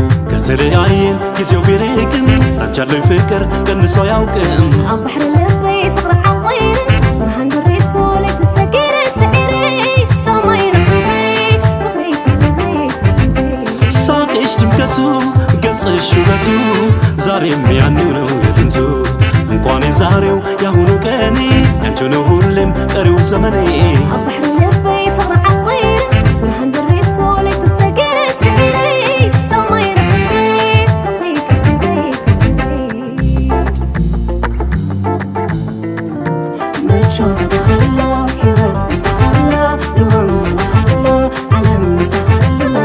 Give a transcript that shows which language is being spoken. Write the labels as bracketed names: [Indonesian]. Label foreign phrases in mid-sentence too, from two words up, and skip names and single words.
[Amharic] ከተለያየን ጊዜው ቢርቅም፣ አንቺ ያለኝ ፍቅር ቀንሶ አያውቅም። [Tigrinya] ኣብ ባሕሪ ልበይ ፍቕሪ ዓቒሩ፣ ብርሃን በሪሱ ለይትሰጊር ስዒረ፣ ጣማይ ረኺበ፣ ፍቕሪ ክስበይ፣ ክስበይ። [Amharic] ሳቅሽ ድምቀቱ፣ ገጽሽ ውበቱ፣ ዛሬም ያንው ነው የጥንቱ። እንኳን የዛሬው ያሁኑ ቀኔ ያንቺው ነው ሁሌም ቀሪው ዘመኔ። [Tigrinya] ኣብ ባሕሪ ልበይ ፍቕሪ ዓቒሩ፣ ብርሃን በሪሱ ለይቱ ሰጊሩ ሰጊሩ፣ ጣማይ ረኺቡ፣ ፍቕሪ ከስቢ ከስቢ። ምቾት ተኸሎ፣ ህይወት ምሳኸሎ፣ ንወም ንኸሎ፣ ዓለም ምሳኸሎ።